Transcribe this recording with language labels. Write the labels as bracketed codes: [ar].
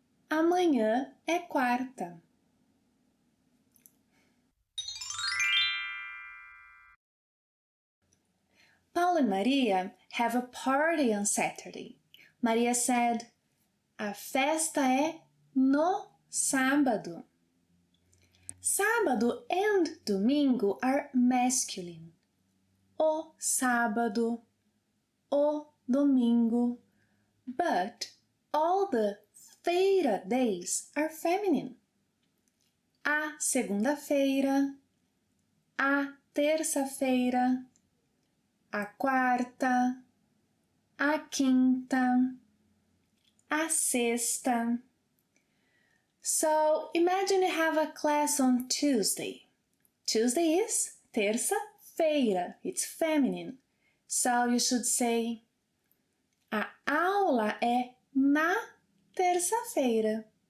[pt] Amanhã é quarta. [en] Paul and Maria have a party on Saturday. Maria said, [pt] a festa é no sábado. [en] Sábado and domingo are masculine. [pt] O sábado, o domingo. [en] But all the feira days are feminine. [pt] A segunda-feira, a terça-feira, a quarta, a quinta, a sexta. [en] So imagine you have a class on Tuesday. Tuesday is terça-feira. It's feminine. So you should say, [pt] a aula é na terça-feira.